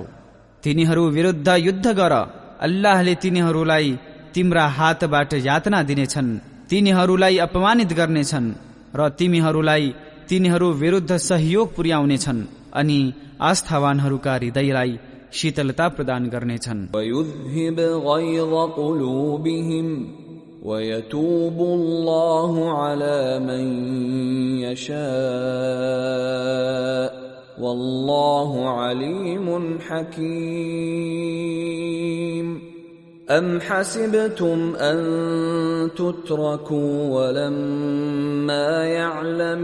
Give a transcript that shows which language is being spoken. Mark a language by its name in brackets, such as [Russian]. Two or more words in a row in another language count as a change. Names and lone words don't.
[Nepali] तिनीहरू विरुद्ध युद्ध गर, अल्लाहले तिनीहरूलाई तिम्रा हातबाट यातना दिनेछन्, तिनीहरूलाई अपमानित गर्नेछन् र तिमीहरूलाई तिनीहरू विरुद्ध सहयोग पुर्याउनेछन् अनि आस्थावानहरूका हृदयलाई शीतलता प्रदान गर्नेछन्। [Arabic] ويذهب غيظ قلوبهم ويتوب الله على من يشاء والله عليم حكيم. أم حسبتم أن تتركوا ولما يعلم